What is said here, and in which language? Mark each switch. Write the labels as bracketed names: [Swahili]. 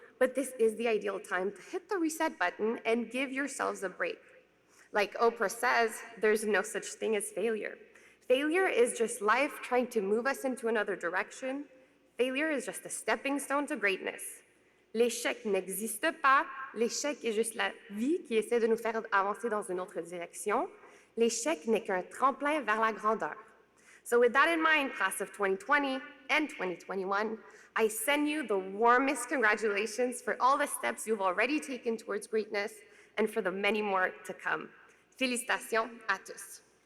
[English] But this is the ideal time to hit the reset button and give yourselves a break. Like Oprah says, there's no such thing as failure. Failure is just life trying to move us into another direction. Failure is just a stepping stone to greatness. [French] L'échec n'existe pas. L'échec est juste la vie qui essaie de nous faire avancer dans une autre direction. L'échec n'est qu'un tremplin vers la grandeur. [English] So with that in mind, class of 2020 and 2021, I send you the warmest congratulations for all the steps you've already taken towards greatness and for the many more to come. [French] Félicitations à tous.